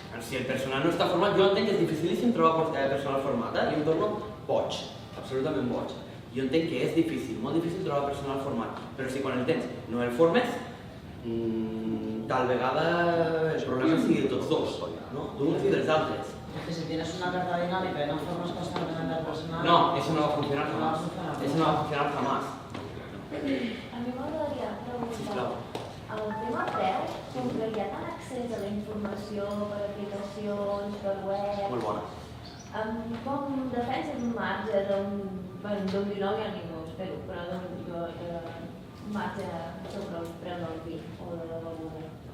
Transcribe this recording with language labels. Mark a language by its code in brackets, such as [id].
[ca] Si el personal no està format, jo entenc que és dificilíssim trobar personal format, jo em torno boig, absolutament boig. Jo entenc que és difícil, molt difícil trobar personal format, però si quan el tens no el formes, tal vegada el problema sigui de tots dos, no? D'uns i dels altres. [es] Que si tienes una carta dinámica y no formas constantemente al personal... No, eso no va a funcionar jamás. Eso no va a funcionar jamás. [ca] A mi m'agradaria preguntar, Sisplau. el tema preu, com que hi ha tant accés a la informació per aplicacions, per web... Molt bona. Com defenses un marge d'un 19, ja ningú ho espero, però d'un marge sobre el preu del vi o de la beguda?